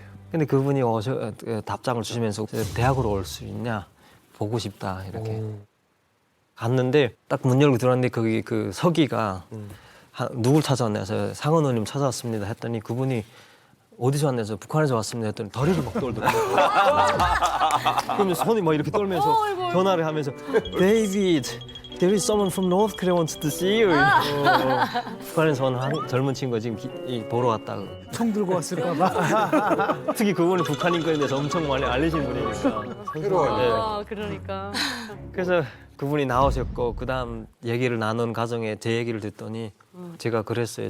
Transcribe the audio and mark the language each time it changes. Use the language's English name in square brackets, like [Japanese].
[Korean] 근데 그분이 답장을 주시면서 대학으로 올 수 있냐? 보고 싶다, 이렇게. 갔는데 딱 문 열고 들어왔는데 거기 그 서기가 누굴 찾아왔냐 해서 상원 의원님 찾아왔습니다 했더니 그분이 어디서 왔냐 해서 북한에서 왔습니다 했더니 다리를 막 떨더라고요. 그러면 손이 막 이렇게 떨면서 전화를 하면서 [English] David, there is someone from North Korea wants to see you. [Korean] 북한에서 온 젊은 친구가 지금 보러 왔다고. 총 들고 왔을까 봐. 특히 그분이 북한인 거에 대해서 엄청 많이 알리신 분이니까. 아, 그러니까. 그래서 그분이 나오셨고 그다음 얘기를 나눈 과정에 제 얘기를 듣더니 제가 그랬어요.